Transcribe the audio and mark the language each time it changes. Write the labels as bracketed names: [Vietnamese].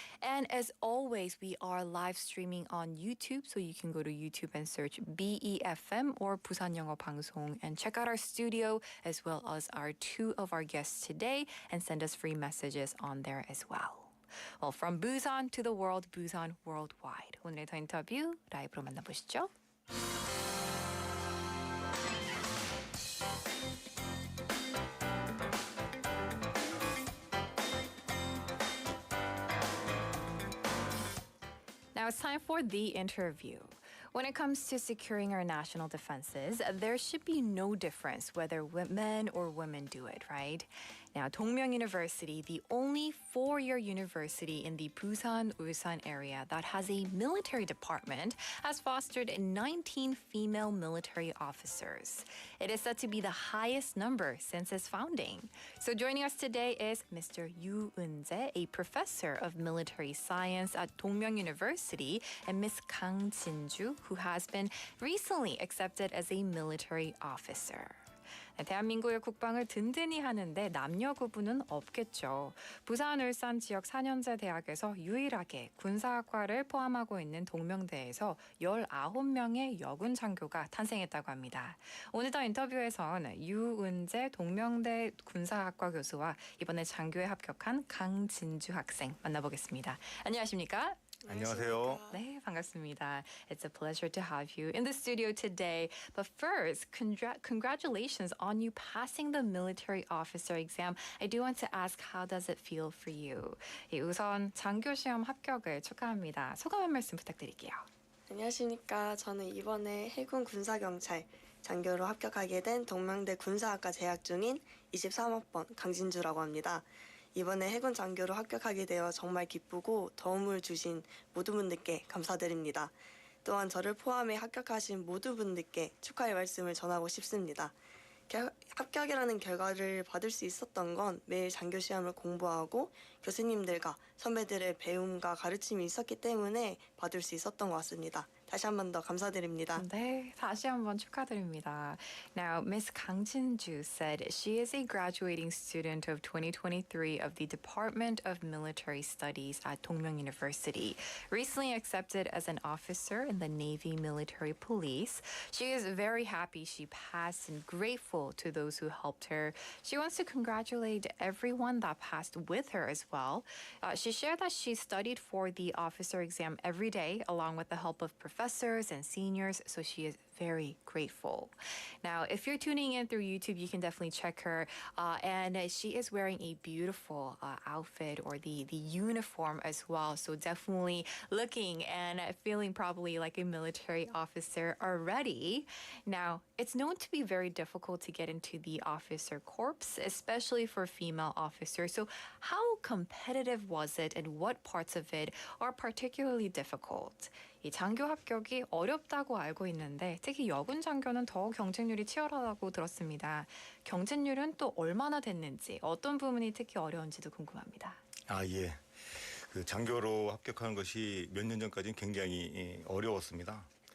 [English] And as always, we are live streaming on YouTube, so you can go to YouTube and search BEFM or 부산영어방송 and check out our studio as well as our 2 of our guests today and send us free messages on there as well. Well, from Busan to the world, Busan Worldwide. [Korean] 오늘의 더 인터뷰 라이브로 만나보시죠. [English] Now it's time for the interview. When it comes to securing our national defenses, there should be no difference whether men or women do it, right? Now, Dongmyeong University, the only four-year university in the Busan, Ulsan area that has a military department, has fostered 19 female military officers. It is said to be the highest number since its founding. So joining us today is Mr. Yu Eun-jae, a professor of military science at Dongmyeong University, and Ms. Kang Jin-ju, who has been recently accepted as a military officer. [Korean] 대한민국의 국방을 든든히 하는데 남녀 구분은 없겠죠. 부산, 울산 지역 4년제 대학에서 유일하게 군사학과를 포함하고 있는 동명대에서 19명의 여군장교가 탄생했다고 합니다. 오늘도 인터뷰에선 유은재 동명대 군사학과 교수와 이번에 장교에 합격한 강진주 학생 만나보겠습니다. 안녕하십니까? 안녕하세요. 네, 반갑습니다. [English] It's a pleasure to have you in the studio today. But first, congratulations on you passing the military officer exam. I do want to ask, how does it feel for you? [Korean] 우선 장교 시험 합격을 축하합니다. 소감 한 말씀 부탁드릴게요. 안녕하십니까. 저는 이번에 해군 군사경찰 장교로 합격하게 된 동명대 군사학과 재학 중인 23학번 강진주라고 합니다. 이번에 해군 장교로 합격하게 되어 정말 기쁘고 도움을 주신 모든 분들께 감사드립니다. 또한 저를 포함해 합격하신 모든 분들께 축하의 말씀을 전하고 싶습니다. 합격이라는 결과를 받을 수 있었던 건 매일 장교 시험을 공부하고 교수님들과 선배들의 배움과 가르침이 있었기 때문에 받을 수 있었던 것 같습니다. 다시 한 번 더 감사드립니다. 네, 다시 한번 축하드립니다. [English] Now, Ms. Kang Jin-ju said she is a graduating student of 2023 of the Department of Military Studies at Dongmyeong University, recently accepted as an officer in the Navy Military Police. She is very happy she passed and grateful to those who helped her. She wants to congratulate everyone that passed with her as well. She shared that she studied for the officer exam every day along with the help of professors and seniors, so she is very grateful. Now, if you're tuning in through YouTube, you can definitely check her. And she is wearing a beautiful outfit or the uniform as well. So definitely looking and feeling probably like a military officer already. Now, it's known to be very difficult to get into the officer corps, especially for female officers. So how competitive was it and what parts of it are particularly difficult? [Korean] 이 장교 합격이 어렵다고 알고 있는데 특히 여군 장교는 더 경쟁률이 치열하다고 들었습니다. 경쟁률은 또 얼마나 됐는지 어떤 부분이 특히 어려운지도 궁금합니다. 예. 그 장교로 합격하는 것이 몇 년 전까지는 굉장히 어려웠습니다.